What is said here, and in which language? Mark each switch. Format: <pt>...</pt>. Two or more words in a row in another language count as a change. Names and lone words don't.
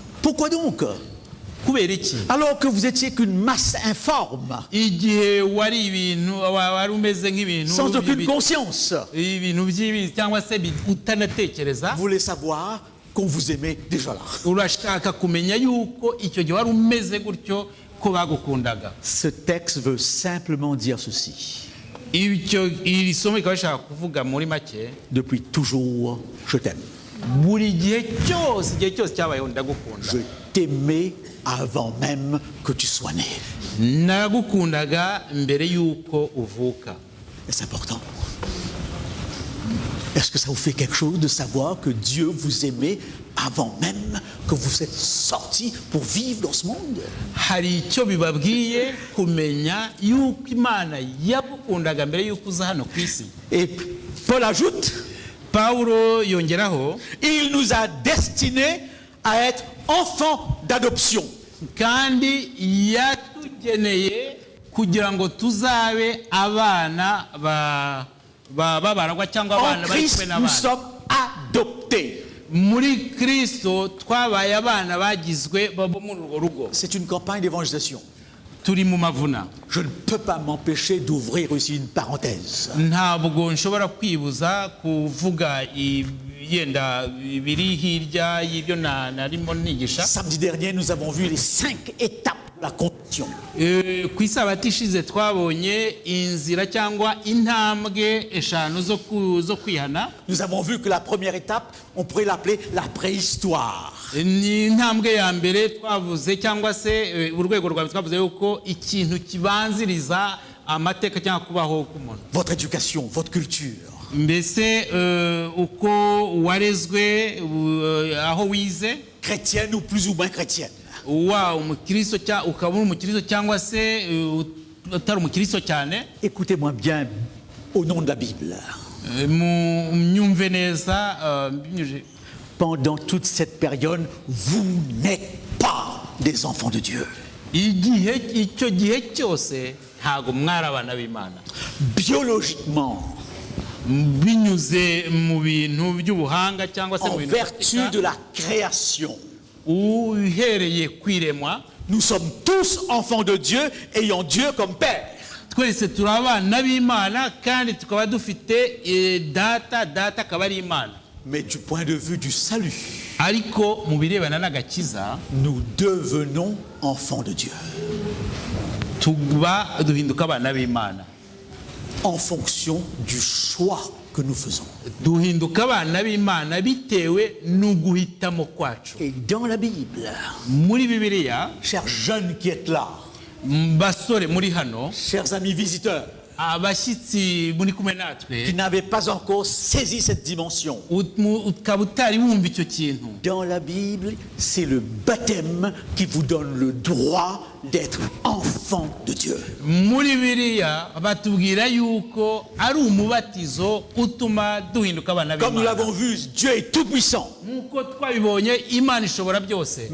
<fr>Pourquoi donc?</fr> <rw>Kubera iki?</rw> <fr>Alors que vous étiez qu'une masse informe,</fr> <rw>Igihe wari ibintu wari umeze nk'ibintu</rw> <fr>sans aucune conscience,</fr> <rw>ibintu by'ibizi cyangwa se utanatekereza,</rw> <fr>vous voulez savoir qu'on vous aimait déjà là.</fr> <rw>urashaka kumenya yuko icyo gihe wari umeze gutyo ko bagukundaga.</rw> <fr>Ce texte veut simplement dire ceci.</fr> <rw>Iri somo rikaba rishaka kuvuga muri make,</rw> <fr>Depuis toujours, je t'aime.</fr> <rw>buri gihe cyose cyabayeho ndagukunda.</rw> <fr>Je t'aimais avant même que tu sois né.</fr> <rw>Nagukundaga mbere yuko uvuka.</rw> <fr>Et c'est important. Est-ce que ça vous fait quelque chose de savoir que Dieu vous aimait avant même que vous êtes sortis pour vivre dans ce monde?</fr> <rw>Hari icyo bibabwiye kumenya yuko Imana yagukundaga mbere yuko uza hano ku isi.</rw> <fr>Et Paul ajoute,</fr> <rw>Paulo yongeraho,</rw> <fr>il nous a destinés à être enfants d'adoption.</fr> <rw>kandi yatugeneye kugira ngo tuzabe abana babaragwa cyangwa abana</rw> <fr>En</fr> <rw>bari</rw> <fr>Christ,</fr> <rw>kumwe</rw> <fr>nous</fr> <rw>n'abana.</rw> <fr>sommes adoptés.</fr> <rw>Muri Kristo twabaye abana bagizwe bo muri urwo rugo.</rw> <fr>C'est une campagne d'évangélisation.</fr> <rw>Turi mu mavuna.</rw> <fr>Je ne peux pas m'empêcher d'ouvrir ici une parenthèse.</fr> <rw>Ntabwo nshobora kwibuza kuvuga yenda biri hirya y'ibyo narimo nigisha.</rw> <fr>Samedi dernier, nous avons vu les 5 étapes de la conversion.</fr> <rw>Ku isabato ishize twabonye inzira cyangwa intambwe eshanu zo kwihana.</rw> <fr>Nous avons vu que la première étape, on pourrait l'appeler la préhistoire.</fr> <rw>Ni intambwe ya mbere twavuze cyangwa se urwego rwa twavuze yuko ikintu kibanziriza amateka cyangwa kubaho k'umuntu.</rw> <fr>Votre éducation, votre culture.</fr> <rw>Mbese uko warezwe aho wize,</rw> <fr>Chrétienne ou plus ou moins chrétienne.</fr> <rw>wa umukristo cyangwa ukaba uri umukristo cyangwa se utari umukristo cyane.</rw> <fr>Écoutez-moi bien au nom de la Bible.</fr> <rw>Myumve neza binyuje.</rw> <fr>Pendant toute cette période, vous n'êtes pas des enfants de Dieu.</fr> <rw>Icyo gihe cyose ntago mwari abana b'Imana.</rw> <fr>Biologiquement,</fr> <rw>binyuze mu bintu by'ubuhanga cyangwa se mu</rw> <fr>en</fr> <rw>bintu</rw> <fr>vertu de la création,</fr> <rw>uhereye kwiremwa,</rw> <fr>nous sommes tous enfants de Dieu, ayant Dieu comme Père.</fr> <rw>twese turi abana b'Imana kandi tukaba dufite data akaba ari Imana.</rw> <fr>Mais du point de vue du salut,</fr> <rw>ariko mu birebana n'agakiza,</rw> <fr>nous devenons enfants de Dieu.</fr> <rw>tuba duhinduka abana b'Imana</rw> <fr>En fonction du choix que nous faisons.</fr> <rw>duhinduka abana b'Imana bitewe n'uguhitamo kwacu.</rw> <fr>Et dans la Bible,</fr> <rw>Muri Bibiliya,</rw> <fr>chers jeunes qui êtes là,</fr> <rw>basore muri hano,</rw> <fr>chers amis visiteurs,</fr> <rw>abashyitsi muri kumwe</rw> <fr>qui</fr> <rw>natwe,</rw> <fr>n'avaient pas encore saisi cette dimension,</fr> <rw>ukaba utari wumva icyo kintu,</rw> <fr>dans la Bible, c'est le baptême qui vous donne le droit d'être enfant de Dieu.</fr> <rw>muri Bibiliya batubwira yuko ari umubatizo utuma duhinduka abana</rw> <fr>Comme nous</fr> <rw>b'Imana.</rw> <fr>l'avons vu, Dieu est tout puissant.</fr> <rw>Nk'uko twabibonye, Imana ishobora byose.</rw>